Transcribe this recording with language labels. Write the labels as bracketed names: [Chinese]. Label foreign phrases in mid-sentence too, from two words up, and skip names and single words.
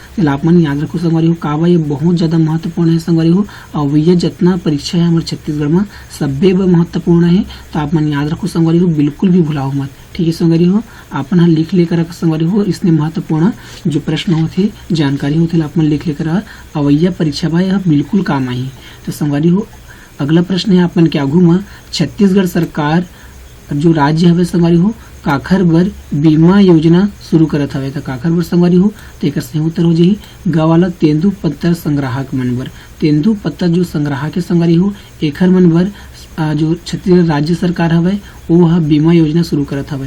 [Chhattisgarhi] तो आप मन याद रखो संगवारी हो काबा ये बहुत ज्यादा महत्वपूर्ण है संगवारी हो और भैया जितना परीक्षा है हमारे छत्तीसगढ़ में सब्बे महत्वपूर्ण है। तो आप मन याद रखो संगवारी हो बिल्कुल भी भुलाओ मत। ठीक है संगवारी हो आपन लिख लेकर संगवारी हो इसने महत्वपूर्ण जो प्रश्न होते जानकारी होते आप मन लिख लेकर अवैया परीक्षा बा यह बिल्कुल काम आई। तो संगवारी हो अगला प्रश्न है आप मन के आघू में छत्तीसगढ़ सरकार जो राज्य हवे संगवारी हो काखर बर बीमा योजना शुरू करत हवे। तो काखर बर संगवारी हो तो एक सही उत्तर हो जाही गवाला तेंदू पत्ता संग्राहक मन बर। तेंदू पत्ता जो संग्राहक के संगवारी हो एखर मन बर जो छत्तीसगढ़ राज्य सरकार हवय वो बीमा योजना शुरू करत हवय।